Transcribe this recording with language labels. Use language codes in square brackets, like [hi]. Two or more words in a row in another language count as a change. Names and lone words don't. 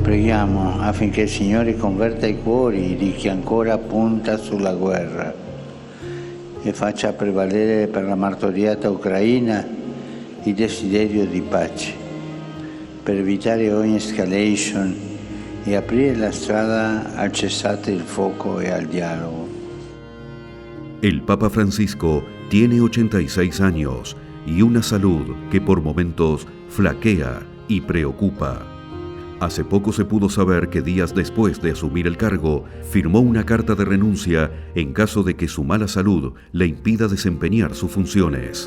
[it] preghiamo affinché il Signore converta i cuori di chi ancora punta sulla guerra e faccia prevalere per la martoriata Ucraina il desiderio di pace, per evitare ogni escalation e aprire la strada al cessate il fuoco e al diálogo. [es] El Papa Francisco tiene 86 años y una salud que por momentos flaquea y preocupa. Hace poco se pudo saber que días después de asumir el cargo, firmó una carta de renuncia en caso de que su mala salud le impida desempeñar sus funciones.